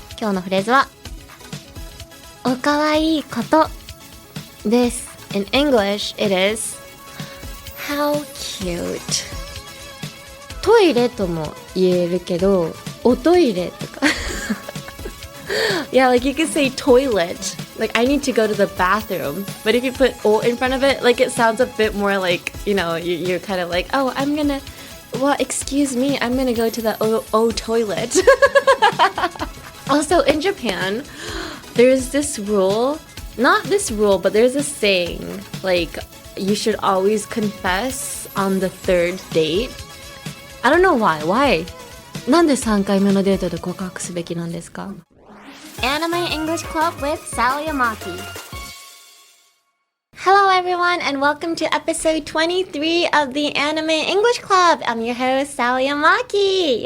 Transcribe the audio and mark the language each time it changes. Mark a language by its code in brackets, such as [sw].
[ja] 今日のフレーズはお可愛いことです。 [en] In English, it is How cute. [ja] トイレとも言えるけど、おトイレとか [en] Yeah, like you could say toilet. Like I need to go to the bathroom. But if you put o in front of it, like it sounds a bit more like, you know, you're kind of like, oh, excuse me, I'm gonna go to the o toilet. Also, in Japan, there's this rule, not this rule, but there's a saying, like, you should always confess on the third date. I don't know why. Why? [ja] なんで3回目のデートで告白すべきなんですか? [en] Anime English Club with Sally Amaki. Hello everyone and welcome to episode 23 of the Anime English Club. I'm your host Sally Amaki.